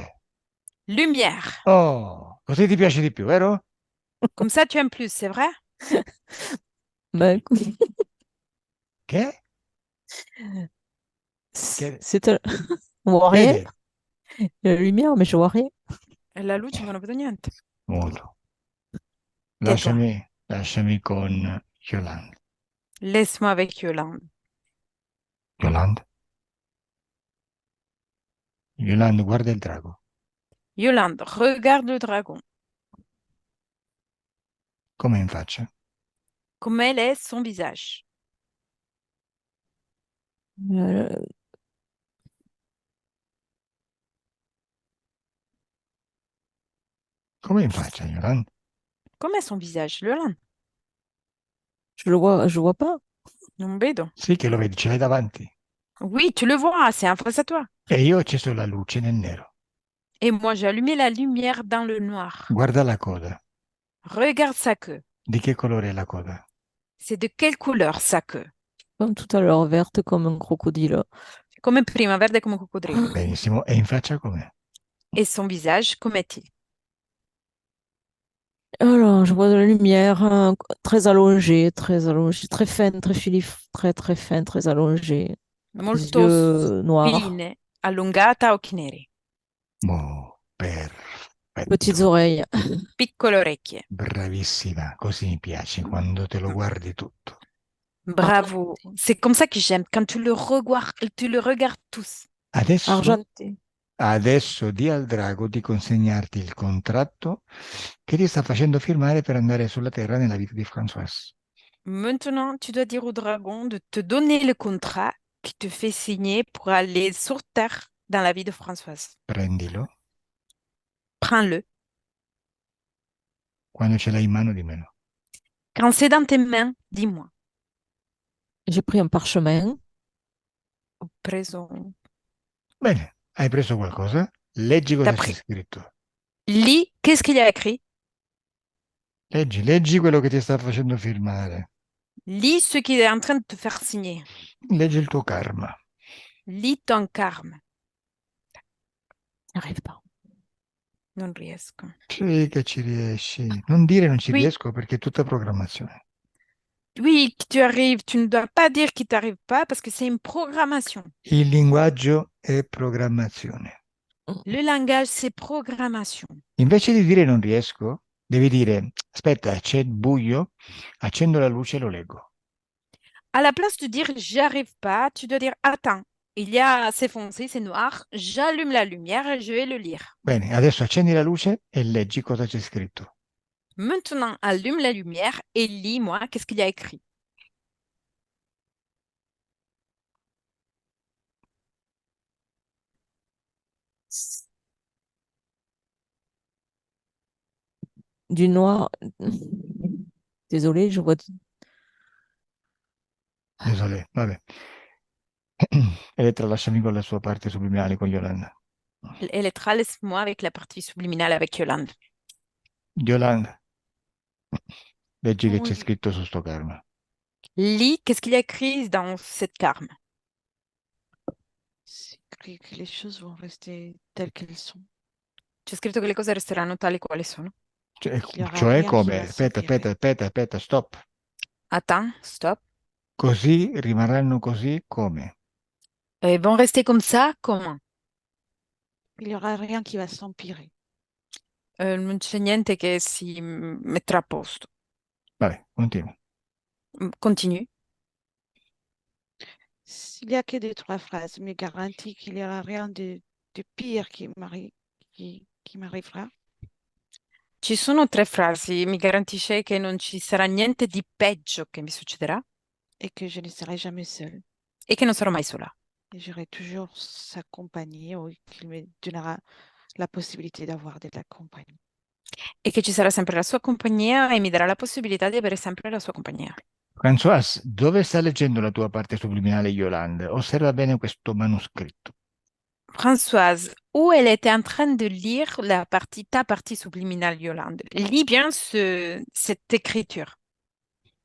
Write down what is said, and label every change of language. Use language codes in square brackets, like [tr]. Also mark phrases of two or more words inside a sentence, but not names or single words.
[fr] Lumière. [it] Oh, così ti piace di più, vero? [fr] Comme ça, tu aimes plus, c'est vrai? Ben, écoute, [it] Che? [fr] c'est on voit rien. [it] Vedi? [fr] Il y a la lumière, mais je vois rien. [it] E la luce non vedo niente. Molto. [fr] Tais-toi. [it] Lasciami con Yolanda. [fr] Laisse-moi avec Yolande. [it] Yolanda? Yolanda, guarda il drago. [fr] Yolande, regarde le dragon. [it] Come in faccia? [fr] Comme elle est son visage. Euh, [it] Come in faccia, Yolanda? [fr] Comme est son visage, Yolande? je vois pas. [it] Non vedo. Sì che lo vedi, ce l'hai davanti. [fr] Oui, tu le vois, c'est en face à toi. [it] E io ho acceso la luce nel nero. [fr] Et moi, j'ai allumé la lumière dans le noir. [it] Guarda la coda. [fr] Regarde sa queue. [it] Di che colore è la coda? [fr] C'est de quelle couleur sa queue? Comme tout à l'heure, verte comme un crocodile. [it] Come prima, verde come coccodrillo. Benissimo. E in faccia com'è? [fr] Et son visage, comment est-il? Alors, je vois de la lumière très allongée, très fine, très très très fine, très allongée. Les [it] Molto [fr] yeux noirs, [it] fine, allungata, occhi neri. Oh, [fr] petites [it] perfetto. [fr] oreilles. [it] Piccole orecchie. Bravissima. Così mi piace quando te lo guardi tutto. Bravo. [fr] C'est comme ça que j'aime, quand tu le regardes tous. [it] Adesso, [fr] Argenté. [it] adesso di al drago di consegnarti il contratto che ti sta facendo firmare per andare sulla Terra nella vita di Françoise. [fr] Maintenant, tu dois dire au dragon de te donner le contrat qui te fait signer pour aller sur Terre dans la vie de Françoise. [it] Prendilo. [fr] Prends-le. [it] Quando ce l'hai in mano, dimmelo. [fr] Quand c'est dans tes mains, dis-moi. J'ai pris un parchemin. [it] Ho preso... Bene, hai preso qualcosa? Leggi [fr] T'as [it] cosa c'è [fr] pris... [it] scritto. [fr] Lis, qu'est-ce qu'il y a écrit? [it] Leggi quello che ti sta facendo firmare. [fr] Lis ce qu'il est en train de te faire signer. [it] Leggi il tuo karma. [fr] Lis ton karma. J'arrive pas. [it] Non riesco. Sì che ci riesci. Non dire non ci [fr] Oui, [it] riesco perché è tutta programmazione. [fr] oui, que tu arrives. Tu ne dois pas dire qu'il t'arrive pas parce que c'est une programmation. [it] Il linguaggio è programmazione. [fr] Le langage, c'est programmation. [it] Invece di dire non riesco, devi dire, aspetta, c'è il buio, accendo la luce e lo leggo. [fr] À la place de dire j'y arrive pas, tu dois dire attends, c'est foncé, c'est noir, j'allume la lumière et je vais le lire. [it] Bene, adesso accendi la luce e leggi cosa c'è scritto. [fr] Maintenant, allume la lumière et lis-moi qu'est-ce qu'il y a écrit. Du noir. Désolée, je vois. Désolé, [it] vabbè. Elettra, lasciami con la sua parte subliminale con Yolanda. [fr] Elettra, laisse-moi avec la partie subliminale avec Yolande. [it] Yolanda, leggi che c'è [fr] Oui, [it] scritto su sto karma. [fr] Lis qu'est-ce qu'il y a écrit dans cette karma. c'est écrit que les choses vont rester telles qu'elles sont. [it] C'è scritto che le cose resteranno tali quali sono. [fr] Il n'y aura [it] Cioè [fr] rien qui [it] come? [fr] va [it] Aspetta, stop. [fr] Attends, stop. [it] Così rimarranno così come? [fr] Ils vont rester comme ça, comment? Il n'y aura rien qui va s'empirer. [it] Non c'è niente che si metterà a posto. Vabbè, continua. [fr] Continue. S'il n'y a que des trois phrases, mais garantis qu'il n'y aura rien de pire qui m'arrivera. [it] Ci sono tre frasi, mi garantisce che non ci sarà niente di peggio che mi succederà [fr] Et que je ne serai jamais seule. [it] e che non sarò mai sola. [fr] Et j'aurai toujours sa compagnie ou qu'il me donnera la possibilité d'avoir de la compagnie. [it] E che ci sarà sempre la sua compagnia e mi darà la possibilità di avere sempre la sua compagnia. Françoise, dove sta leggendo la tua parte subliminale Yolanda? Osserva bene questo manoscritto. [fr] Françoise, où elle était en train de lire ta partie subliminale, Yolande. Lis bien cette écriture.